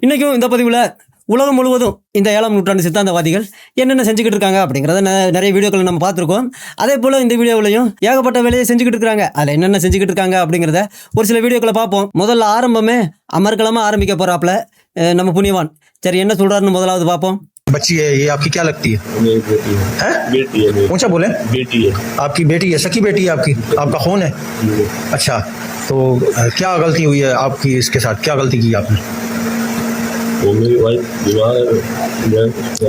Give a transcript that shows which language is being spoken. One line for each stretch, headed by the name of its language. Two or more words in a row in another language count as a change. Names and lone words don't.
Tamil: இன்றைக்கும் இந்த பதிவில் உலகம் முழுவதும் இந்த 7ஆம் நூற்றாண்டு சித்தாந்தவாதிகள் என்னென்ன செஞ்சுக்கிட்டு இருக்காங்க அப்படிங்கிறத நிறைய வீடியோக்களை நம்ம பார்த்துருக்கோம். அதே போல் இந்த வீடியோவிலையும் ஏகப்பட்ட வேலையை செஞ்சுக்கிட்டு இருக்காங்க. அதில் என்னென்ன செஞ்சுக்கிட்டு இருக்காங்க அப்படிங்கிறத ஒரு சில வீடியோக்களை பார்ப்போம். முதல்ல ஆரம்பமே அமர்க்கலமாக ஆரம்பிக்க போகிறாப்புல நம்ம புனிவான். சரி, என்ன சொல்கிறாருன்னு முதலாவது பார்ப்போம்.
Hindi: बच्ची है ये, आपकी क्या लगती है? मेरी बेटी है। बेटी है। ऊंचा बोले। बेटी है। आपकी बेटी है, सकी बेटी है आपकी? आपका खून है? अच्छा, तो क्या गलती हुई है आपकी इसके साथ? क्या गलती की आपने? वो मेरी वाइफ बीमार है।